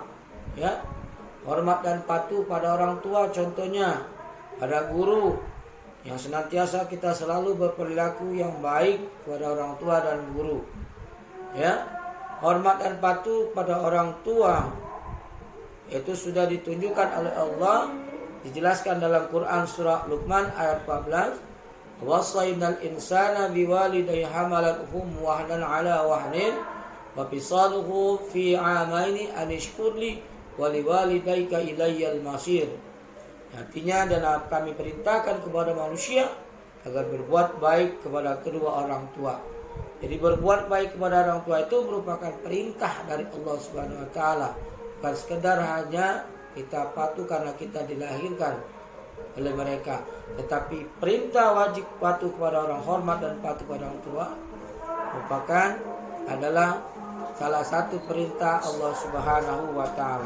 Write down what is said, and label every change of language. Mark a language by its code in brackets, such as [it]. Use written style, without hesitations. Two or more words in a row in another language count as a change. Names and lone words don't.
[id] Ya, hormat dan patuh pada orang tua, contohnya pada guru, yang senantiasa kita selalu berperilaku yang baik kepada orang tua dan guru. Ya, hormat dan patuh pada orang tua itu sudah ditunjukkan oleh Allah, dijelaskan dalam Quran surah Luqman ayat 14. [ar] ووصينا الإنسان بوالديه حملته وهنا على وهن وفصاله في عامين أن اشكر لي ولوالديك إلي المصير. [id] Artinya, dan kami perintahkan kepada manusia agar berbuat baik kepada kedua orang tua. Jadi berbuat baik kepada orang tua itu merupakan perintah dari Allah [ar] سبحانه وتعالى. [id] Bukan sekedar hanya kita patuh karena kita dilahirkan oleh mereka, tetapi perintah wajib patuh kepada orang, hormat dan patuh kepada orang tua merupakan adalah salah satu perintah Allah [ar] سبحانه وتعالى.